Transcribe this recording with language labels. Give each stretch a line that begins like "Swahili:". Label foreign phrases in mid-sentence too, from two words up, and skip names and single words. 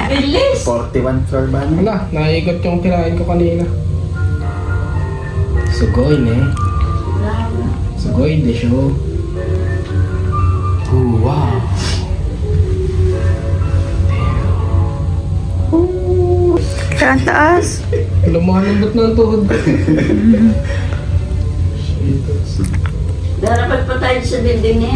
Filipino: 41 floor ba? Wala, naiikot yung kinain ko kanina.
Japanese: すごいね。すごいでしょう.
English: Oh, wow.
Filipino: Saan taas? Lumalambot na ang tuhod ko. Darapat pa tayo sa building niya.